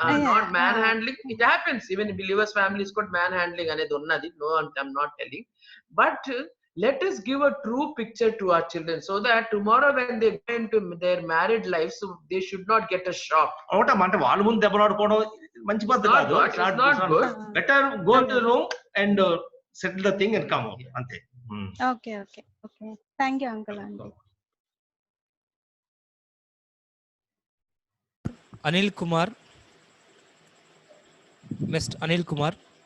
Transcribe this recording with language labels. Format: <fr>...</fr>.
<en>not man handling, it happens even believers families కూడా man handling</en> <te>అనేది ఉన్నది.</te> <en>No, I'm not telling, but let us give a true picture to our children so that tomorrow when they go into their married lives, so they should not get a shock.</en> <te>అంటే వాళ్ళ ముందు దెబ్బలాడుకోవడం మంచి పద్ధతి కాదు.</te> <en>Better go to room and settle the thing and come అంతే. Okay okay okay, thank you uncle. అండి Anil Kumar, next Anil Kumar.</en>